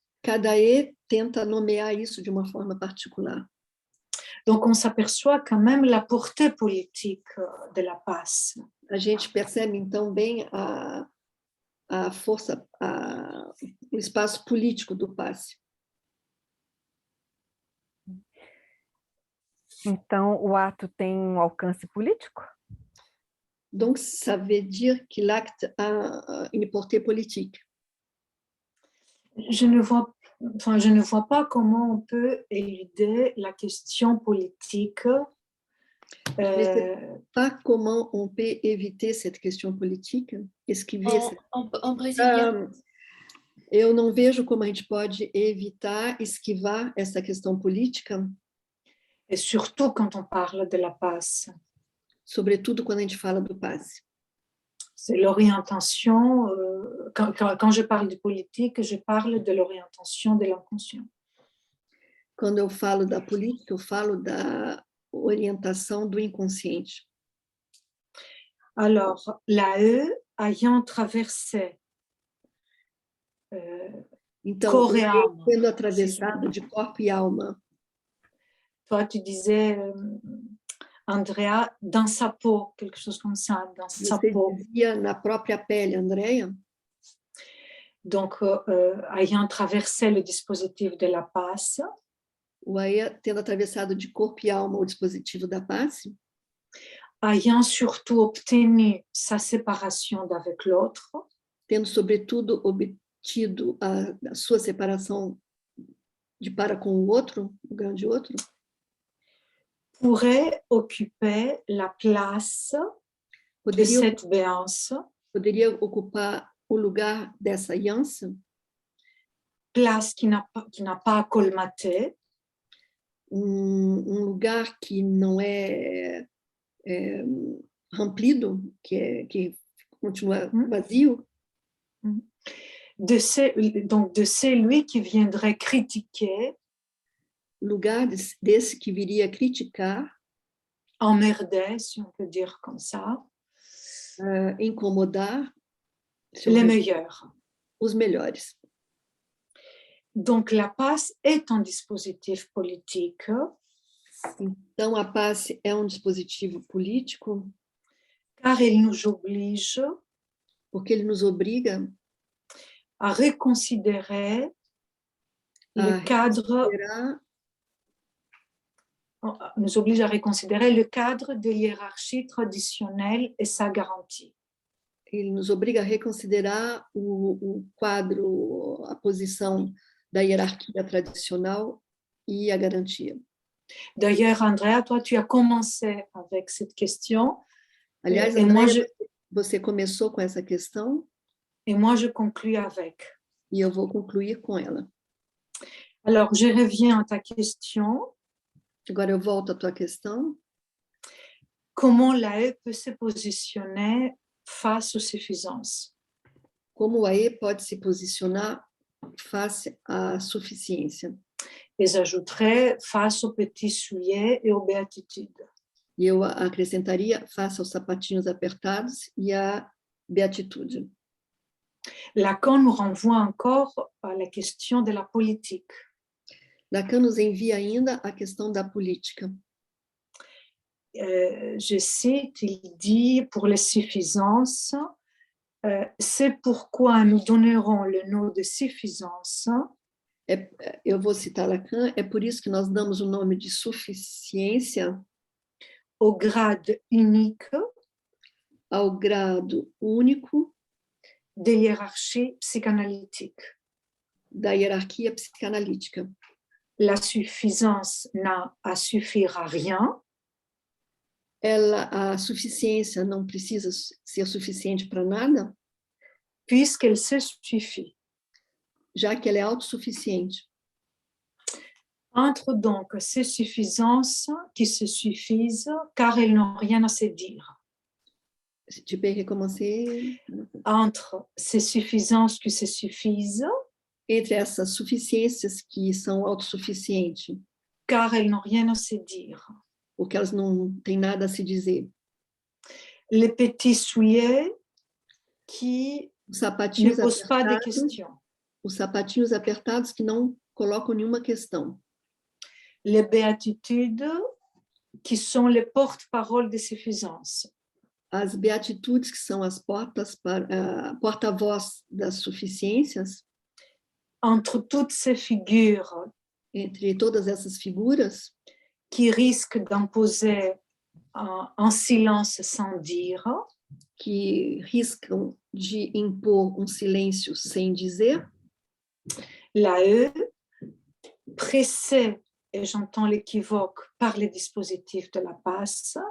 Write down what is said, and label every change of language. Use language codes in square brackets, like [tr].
[pt] Cada E tenta nomear isso de uma forma particular. [fr] Donc, on s'aperçoit quand même la portée politique de la passe. [pt] A gente percebe, então, bem a força, o espaço político do passe. Então, o ato tem um alcance político? [fr] Donc, ça veut dire que l'acte a une portée politique. Je ne vois pas comment on peut éluder la question politique. Je ne sais pas comment on peut éviter cette question politique, esquiver en brésilien. [pt] Eu não vejo como a gente pode evitar, esquivar essa questão política. [fr] Et surtout quand on parle de la passe. [pt] Sobretudo quando a gente fala do passe. [fr] C'est l'orientation, quand je parle de politique, je parle de l'orientation de l'inconscient. [pt] Quando eu falo da política, eu falo da orientação do inconsciente. [fr] Alors, la E ayant traversé [pt] então, [fr] corps et âme. [pt] Sendo atravessado de corpo e alma. [fr] Toi, tu disais, Andrea, dans sa peau, quelque chose comme ça, dans sa peau. [pt] Você dizia na própria pele, Andrea. [fr] Donc, ayant traversé le dispositif de la passe. [pt] O AE tendo atravessado de corpo e alma o dispositivo da passe. [fr] Ayant surtout obtenu sa séparation d'avec l'autre. [pt] Tendo, sobretudo, obtido a sua separação de para com o outro, o grande outro. [fr] Pourrait occuper la place de cette béance. [pt] Poderia ocupar o lugar dessa aliança. [fr] Place qui n'a pas colmaté. [pt] Lugar que não é ramplido, que continua vazio. [fr] Donc de celui qui viendrait critiquer. [pt] Lugar desse que viria criticar. [fr] Emmerder, si on peut dire comme ça. [pt] Incomodar. [fr] Les meilleurs. [pt] Os melhores. [fr] Donc, la passe est un dispositif politique. [pt] Então, a passe é dispositivo político. [fr] Car il nous oblige. [pt] Porque ele nos obriga [fr] a reconsidérer le cadre. Nous oblige à reconsidérer le cadre de hiérarchie traditionnelle et sa garantie. [pt] Ele nos obriga a reconsiderar o quadro, a posição da hierarquia tradicional e a garantia. [fr] D'ailleurs, Andrea, toi, tu as commencé avec cette question. [pt] Aliás, [fr] et Andrea, moi, [pt] você começou com essa questão. [fr] Et moi, je conclus avec. [pt] E eu vou concluir com ela. [fr] Alors, je reviens à ta question. [pt] Agora eu volto à tua questão. [fr] Comment l'AE peut se positionner face aux suffisances? [pt] Como o AE pode se posicionar face à suficiência? [fr] Et j'ajouterais face aux petits souliers et aux béatitudes. [pt] E eu acrescentaria face aos sapatinhos apertados e à beatitude. [fr] Lacan nous renvoie encore à la question de la politique. [pt] Lacan nos envia ainda a questão da política. [fr] Je cite, il dit, pour les suffisances, c'est pourquoi nous donnerons le nom de suffisance. [pt] Eu vou citar Lacan, é por isso que nós damos o nome de suficiência [fr] au grade unique, [pt] ao grado único [fr] de hiérarchie psychanalytique. [pt] Da hierarquia psicanalítica. [fr] La suffisance n'a à suffire à rien. [pt] A suficiência não precisa ser suficiente para nada. [fr] puisqu'elle se suffit. [pt] já que ela é autossuficiente. [fr] Entre donc ces suffisances qui se suffisent, car elles n'ont rien à se dire. Tu peux recommencer? Entre ces suffisances qui se suffisent, [pt] Entre essas suficiências que são autossuficientes, [fr] car elles n'ont rien à se dire. [pt] porque elas não têm nada a se dizer. [fr] Les petits souliers qui [pt] Os [fr] ne [pt] sapatinhos [fr] posent pas de [pt] apertados, [fr] questions. [pt] os sapatinhos apertados que não colocam nenhuma questão. [fr] Les béatitudes qui sont les porte-paroles de suffisance. [pt] As beatitudes, que são as porta-voz das suficiências, [fr] Entre toutes ces figures [pt] entre todas essas figuras, [fr] qui risquent d'imposer un silence sans dire, [pt] que riscam de impor silêncio sem dizer, [fr] la E, pressée, et j'entends l'équivoque, par les dispositifs de la passe,